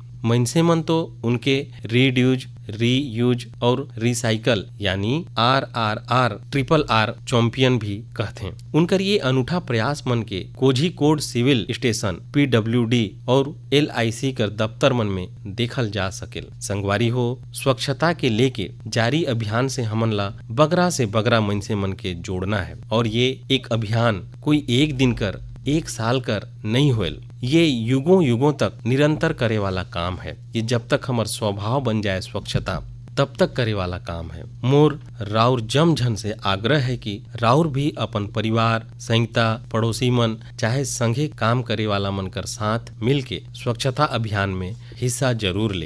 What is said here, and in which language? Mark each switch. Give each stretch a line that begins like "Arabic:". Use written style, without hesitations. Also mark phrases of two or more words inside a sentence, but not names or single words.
Chhattisgarhi: मनसे मन तो उनके
English: reduce, reuse
Chhattisgarhi: और रिसाइकल यानी RRR RRR चैंपियन भी कहते हैं। उनकर ये अनूठा प्रयास मन के कोझीकोड सिविल स्टेशन PWD और LIC कर दफ्तर मन में देखल जा सकेल। संगवारी हो, स्वच्छता के लेके जारी अभियान से हमन ला बगरा से बगरा मनसे मन के जोड़ना है। और ये एक अभियान कोई एक दिन कर, एक साल कर नहीं होल, ये युगों युगों तक निरंतर करे वाला काम है। ये जब तक हमार स्वभाव बन जाए स्वच्छता, तब तक करे वाला काम है। मोर राउर जमझन से आग्रह है कि राउर भी अपन परिवार, संहिता, पड़ोसी मन चाहे संघे काम करे वाला मन कर साथ मिलके स्वच्छता अभियान में हिस्सा जरूर ले।